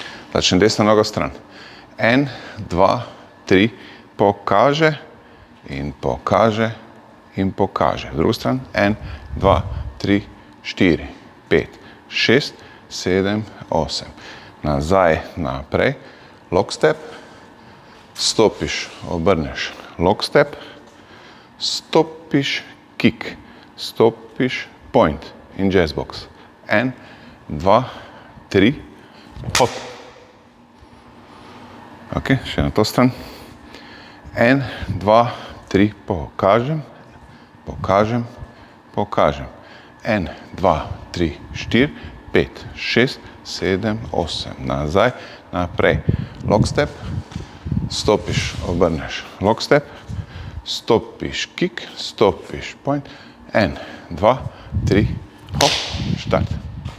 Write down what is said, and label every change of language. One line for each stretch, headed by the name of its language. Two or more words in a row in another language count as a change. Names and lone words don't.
Slovenian: Začne desna noga stran. 1, 2, 3, pokaže in pokaže in pokaže. Druga stran. 1, 2, 3, 4, 5, 6, 7, 8. Nazaj, naprej.
English: Lock step.
Slovenian: Stopiš, obrneš.
English: Lock step.
Slovenian: Stopiš, kick. Stopiš, point in
English: jazz box.
Slovenian: 1, 2, 3, hop. Ok, še na to stran. 1, 2, 3, pokažem, pokažem, pokažem. 1, 2, 3, 4, 5, 6, 7, 8. Nazaj, naprej.
English: Lock step.
Slovenian: Stopiš, obrneš.
English: Lock step.
Slovenian: Stopiš, kick. Stopiš, point. 1, 2, 3, hop, štart.